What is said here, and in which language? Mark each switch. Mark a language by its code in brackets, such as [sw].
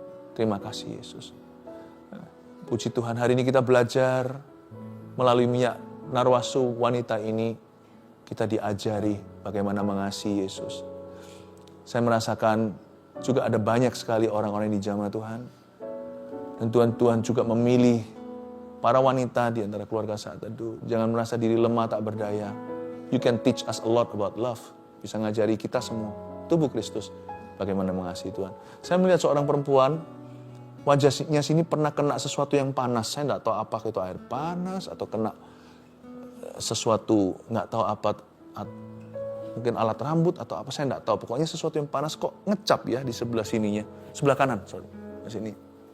[id] Terima kasih Yesus. Puji Tuhan, hari ini kita belajar melalui minyak Narwastu wanita ini, kita diajari bagaimana mengasihi Yesus. Saya merasakan juga ada banyak sekali orang-orang di zaman Tuhan. Dan Tuhan juga memilih para wanita di antara keluarga Saat Teduh. Jangan merasa diri lemah tak berdaya. [en] You can teach us a lot about love. [id] Bisa ngajari kita semua, tubuh Kristus, bagaimana mengasihi Tuhan. Saya melihat seorang perempuan, wajahnya sini pernah kena sesuatu yang panas. Saya tidak tahu apakah itu air panas atau kena sesuatu, nggak tahu apa, mungkin alat rambut atau apa, saya nggak tahu. Pokoknya sesuatu yang panas kok ngecap ya di sebelah sininya, sebelah kanan, di sini.